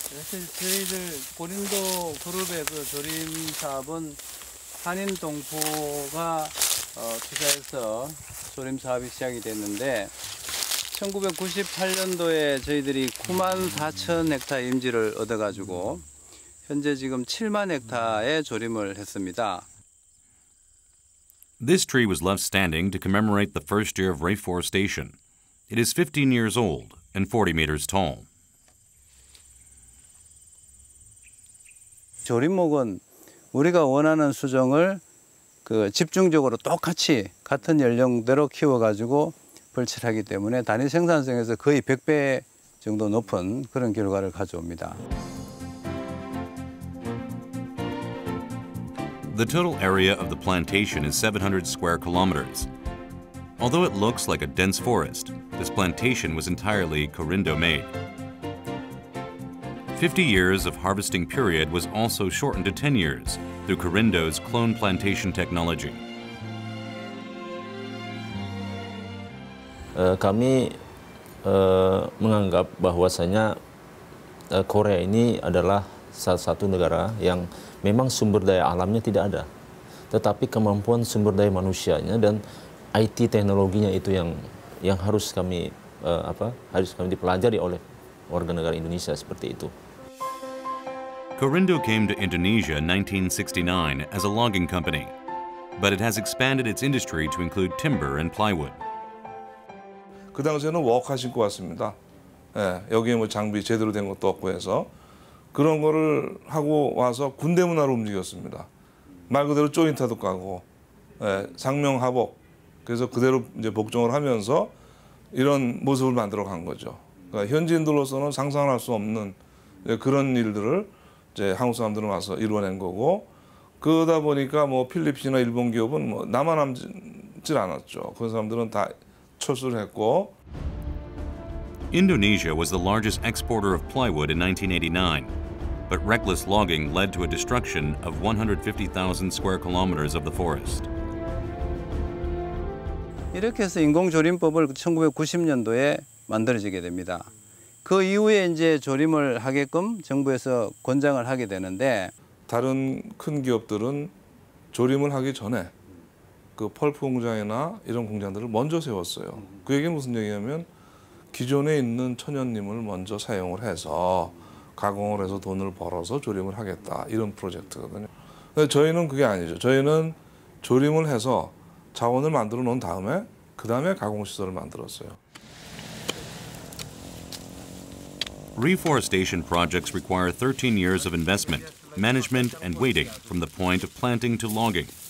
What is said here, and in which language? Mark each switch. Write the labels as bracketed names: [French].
[Korean] 사실 저희들 고린도 그룹의 그 조림 사업은 한인동포가 투자해서 조림 사업이 시작이 됐는데 1998년도에 저희들이 94,000 헥타 임지를 얻어가지고 현재 지금 7만 헥타의 조림을 했습니다. [English] This tree was left standing to commemorate the first year of reforestation. It is 15 years old and 40 meters tall. [Korean] 조림목은 우리가 원하는 수종을 집중적으로 똑같이 같은 연령대로 키워가지고 벌칠하기 때문에 단위 생산성에서 거의 100배 정도 높은 그런 결과를 가져옵니다. [English] The total area of the plantation is 700 square kilometers. Although it looks like a dense forest, this plantation was entirely Corindo-made. 50 years of harvesting period was also shortened to 10 years through Corindo's clone plantation technology. [Indonesian] Kami menganggap bahwasanya Korea ini adalah salah satu negara yang memang sumber daya alamnya tidak ada, tetapi kemampuan sumber daya manusianya dan IT teknologinya itu yang harus kami dipelajari oleh warga negara Indonesia seperti itu. [English] Corindo came to Indonesia in 1969 as a logging company, but it has expanded its industry to include timber and plywood. [Korean] 그 당시에는 워커 신고 왔습니다. 여기에 뭐 장비 제대로 된 것도 없고 해서 그런 거를 하고 와서 군대 문화로 움직였습니다. 말 그대로 조인트도 까고 상명하복 그래서 그대로 이제 복종을 하면서 이런 모습을 만들어 간 거죠. 그러니까 현지인들로서는 상상할 수 없는 그런 일들을 이제 한국 사람들은 와서 이루어낸 거고 그러다 보니까 뭐 필리핀이나 일본 기업은 뭐 남아남질 않았죠. 그 사람들은 다 철수를 했고. [English] Indonesia was the largest exporter of plywood in 1989, but reckless logging led to a destruction of 150,000 square kilometers of the forest. [Korean] 이렇게 해서 인공조림법을 1990년도에 만들어지게 됩니다. 그 이후에 이제 조림을 하게끔 정부에서 권장을 하게 되는데 다른 큰 기업들은 조림을 하기 전에 그 펄프 공장이나 이런 공장들을 먼저 세웠어요. 그 얘기는 무슨 얘기냐면 기존에 있는 천연님을 먼저 사용을 해서 가공을 해서 돈을 벌어서 조림을 하겠다 이런 프로젝트거든요. 근데 저희는 그게 아니죠. 저희는 조림을 해서 자원을 만들어 놓은 다음에 그 다음에 가공시설을 만들었어요. [English] Reforestation projects require 13 years of investment, management, and waiting from the point of planting to logging.